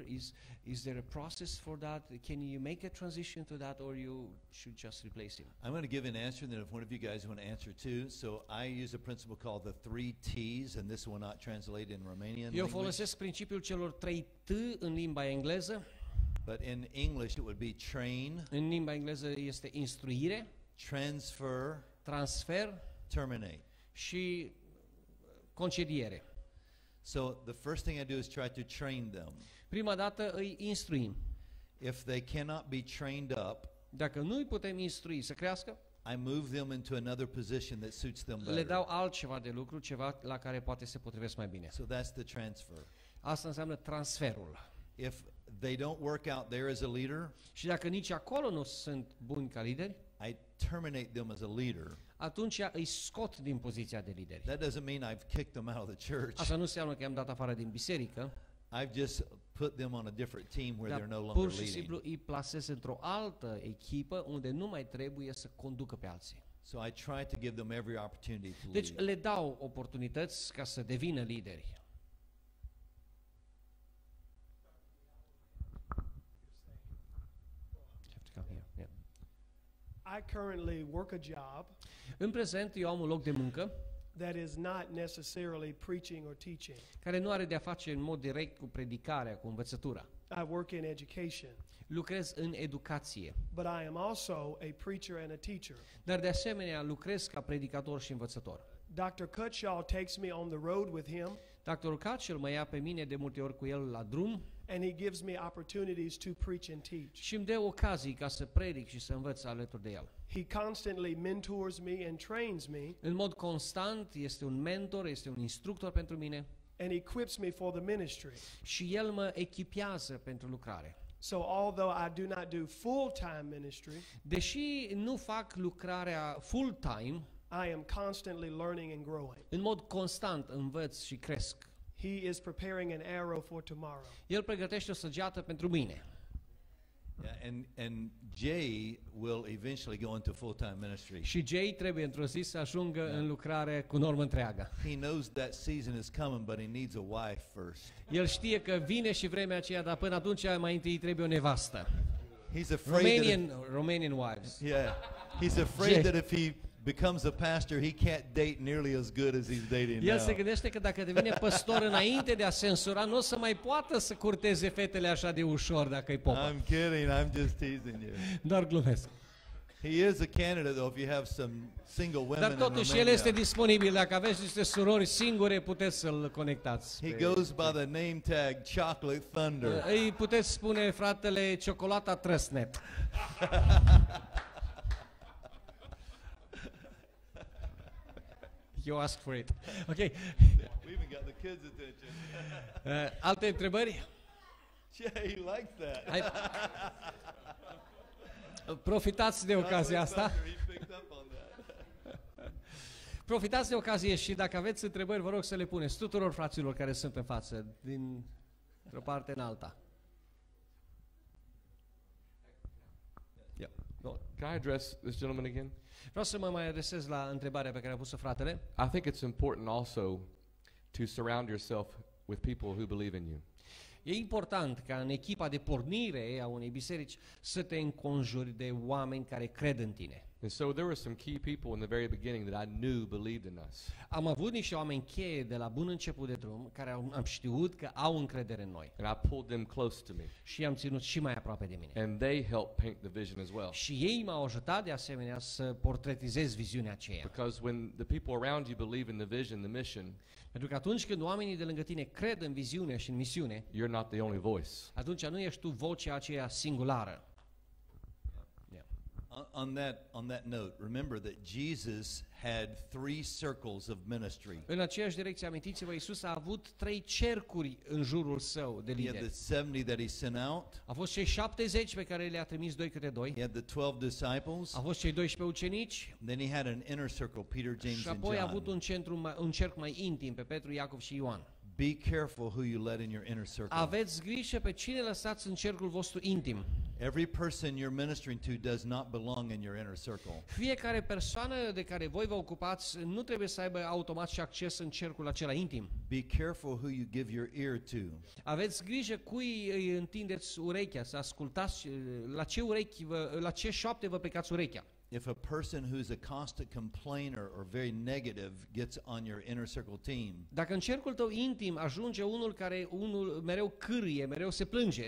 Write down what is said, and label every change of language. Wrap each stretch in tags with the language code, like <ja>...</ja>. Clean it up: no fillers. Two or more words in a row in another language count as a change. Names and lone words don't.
<en>Is there a process for that? Can you make a transition to that, or you should just replace him? I'm going to give an answer, and then if one of you guys want to answer too. So I use a principle called the 3 T's, and this will not translate in Romanian</en> <ro>Eu</ro> <en>language.</en> <ro>folosesc principiul celor 3 T în limba engleză.</ro> <en>But in English, it would be train,</en> <ro>În limba engleză este instruire,</ro> <en>transfer,</en> <ro>transfer</ro> <en>terminate.</en> <ro>și concediere.</ro> <en>So the first thing I do is try to train them.</en> <ro>Prima dată îi instruim.</ro> <en>If they cannot be trained up,</en> <ro>Dacă nu îi putem instrui să crească,</ro> <en>I move them into another position that suits them</en> <ro>le</ro> <en>better.</en> <ro>dau altceva de lucru, ceva la care poate se potrivesc mai bine.</ro> <en>So that's the transfer.</en> <ro>Asta înseamnă transferul.</ro> <en>If they don't work out there as a leader,</en> <ro>Și dacă nici acolo nu sunt buni ca lideri,</ro> <en>I terminate them as a leader.</en> <ro>atunci îi scot din poziția de lideri.</ro> <en>That doesn't mean I've kicked them out of the church.</en> <ro>Asta nu înseamnă că i-am dat afară din biserică,</ro> <en>I've just put them on a different team where</en> <ro>dar</ro> <en>they're no</en> <ro>pur</ro> <en>longer</en> <ro>și</ro> <en>leading.</en> <ro>simplu îi plasez într-o altă echipă unde nu mai trebuie să conducă pe alții.</ro> <en>So I try to give them every opportunity to</en> <ro>Deci</ro> <en>lead.</en> <ro>le dau oportunități ca să devină lideri.</ro> <en>I currently work a job</en> <ro>În prezent eu am un loc de muncă</ro> <en>that is not necessarily preaching or teaching.</en> <ro>care nu are de-a face în mod direct cu predicarea, cu învățătura.</ro> <en>I work in education,</en> <ro>Lucrez în educație,</ro> <en>but I am also a preacher and a teacher.</en> <ro>dar de asemenea lucrez ca predicator și învățător.</ro> <en>Dr. Cutshall takes me on the road with him,</en> <ro>Dr. Cutshall mă ia pe mine de multe ori cu el la drum</ro> <en>and he gives me opportunities to preach and teach.</en> <ro>și îmi dă ocazii ca să predic și să învăț alături de el.</ro> <en>He constantly mentors me and trains me</en> <ro>În mod constant este un mentor, este un instructor pentru mine</ro> <en>and equips me for the ministry.</en> <ro>și el mă echipează pentru lucrare.</ro> <en>So although I do not do full-time ministry,</en> <ro>Deși nu fac lucrarea full-time,</ro> <en>I am constantly learning and growing.</en> <ro>în mod constant învăț și cresc.</ro> <en>He is preparing an arrow for tomorrow.</en> <ro>El pregătește o săgeată pentru mine.</ro> <en>Yeah, and Jay will eventually go into full-time ministry.</en> <ro>Și Jay trebuie într-o zi să ajungă în lucrare cu normă întreagă.</ro> <en>He knows that season is coming, but he needs a wife first.</en> <ro>El știe că vine și vremea aceea, dar până atunci mai întâi trebuie o nevastă.</ro> <en>He's afraid that Romanian wives. he's afraid Jay. that if he becomes a pastor, he can't date nearly as good as he's dating</en> <ro>El se</ro> <en>now.</en> <ro>gândește că dacă devine păstor înainte de a se însura, nu o să mai poată să curteze fetele așa de ușor dacă îi popă.</ro> <en>I'm kidding. I'm just teasing you.</en> <ro>Doar glumesc.</ro> <en>He is a candidate, though, if you have some single women</en> <ro>Dar</ro> <en>in</en> <ro>totuși el</ro> <en>Romania.</en> <ro>este disponibil. Dacă aveți niște surori singure, puteți să-l conectați.</ro> <en>He goes by the name tag Chocolate Thunder.</en> <ro>Îi puteți spune fratele Ciocolata Trăsnet.</ro> <en>You ask for it. Ok. We even got the kids' attention.</en> <ro>Alte întrebări?</ro> <en>Yeah, he likes that.</en> <ro>Hai. Profitați de ocazia asta.</ro> <en>Chocolate Thunder, he picked up on that.</en> <ro>Profitați de ocazie și dacă aveți întrebări, vă rog să le puneți tuturor fraților care sunt în față, dintr-o parte în alta.</ro> <en>Yeah. No. Can I address this gentleman again?</en> <ro>Vreau să mă mai adresez la întrebarea pe care a pus-o fratele.</ro> <en>I think it's important also to surround yourself with people who believe in you.</en> <ro>E important ca în echipa de pornire a unei biserici să te înconjuri de oameni care cred în tine.</ro> <en>And so there were some key people in the very beginning that I knew believed in us.</en> <ro>Am avut niște oameni cheie de la bun început de drum care am știut că au încredere în noi</ro> <en>And I pulled them close to me.</en> <ro>și i-am ținut și mai aproape de mine.</ro> <en>And they helped paint the vision as well.</en> <ro>Și ei m-au ajutat de asemenea să portretizez viziunea aceea.</ro> <en>Because when the people around you believe in the vision, the mission,</en> <ro>Pentru că atunci când oamenii de lângă tine cred în viziune și în misiune,</ro> <en>you're not the only voice.</en> <ro>atunci nu ești tu vocea aceea singulară.</ro> <en>On that note, remember that Jesus had 3 circles of ministry.</en> <ro>În aceeași direcție, amintiți-vă, Iisus a avut 3 cercuri în jurul său de</ro> <en>He had the</en> <ro>lideri.</ro> <en>70 that he sent out.</en> <ro>A fost cei 70 pe care le-a trimis 2 câte 2.</ro> <en>He had the 12 disciples.</en> <ro>A fost cei 12 ucenici.</ro> <en>Then he had an inner circle, Peter, James,</en> <ro>Și</ro> <en>and</en> <ro>apoi a avut</ro> <en>John.</en> <ro>un cerc mai intim pe Petru, Iacov și Ioan.</ro> <en>Be careful who you let in your inner circle.</en> <ro>Aveți grijă pe cine lăsați în cercul vostru intim.</ro> <en>Every person you're ministering to does not belong in your inner circle.</en> <ro>Fiecare persoană de care voi vă ocupați nu trebuie să aibă automat și acces în cercul acela intim.</ro> <en>Be careful who you give your ear to.</en> <ro>Aveți grijă cui îi întindeți urechea, să ascultați la ce șoapte vă plecați urechea.</ro> <en>If a person who's a constant complainer or very negative gets on your inner circle team,</en> <ro>Dacă în cercul tău intim ajunge unul care mereu cârâie, mereu se plânge,</ro>